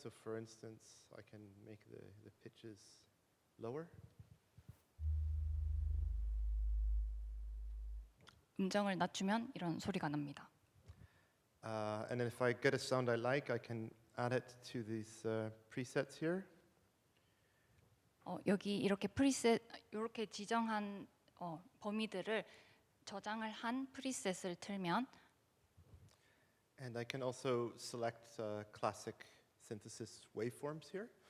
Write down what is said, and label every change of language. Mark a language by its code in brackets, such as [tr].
[en] So for instance, I can make the pitches lower. [ko] 음정을 낮추면 이런 소리가 납니다. [en] And then if I get a sound I like, I can add it to these presets here. [ko] 여기 이렇게 프리셋 이렇게 지정한 범위들을 저장을 한 프리셋을 틀면 [en] And I can also select classic synthesis waveforms here.